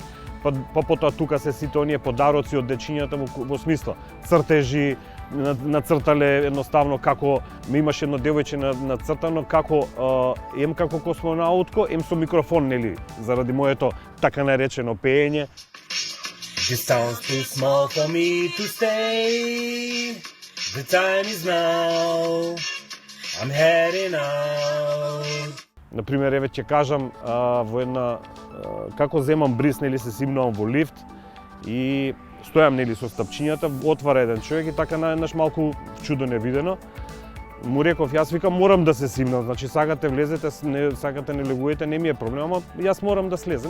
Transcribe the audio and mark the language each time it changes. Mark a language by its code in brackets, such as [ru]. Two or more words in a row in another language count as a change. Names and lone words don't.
[mk] Па потоа тука се сите оние подароци од дечињата во смисла цртежи, нацртале едноставно како ме имаше едно девојче нацртано како ем како космонаутко, ем со микрофон, нели, заради моето така наречено пеење. [en] This town's too small for me to stay. The time is now. I'm heading out. [mk] Например, еве ќе кажам во една како земам бриз, нели се симнувам во лифт и стојам нели со стапчињата, отвара еден човек и така наеднаш малку чудо невидено. Му реков, јас викам морам да се симнам, значи сакате влезете, не сакате не легувате, не ми е проблем, ама јас морам да слезам.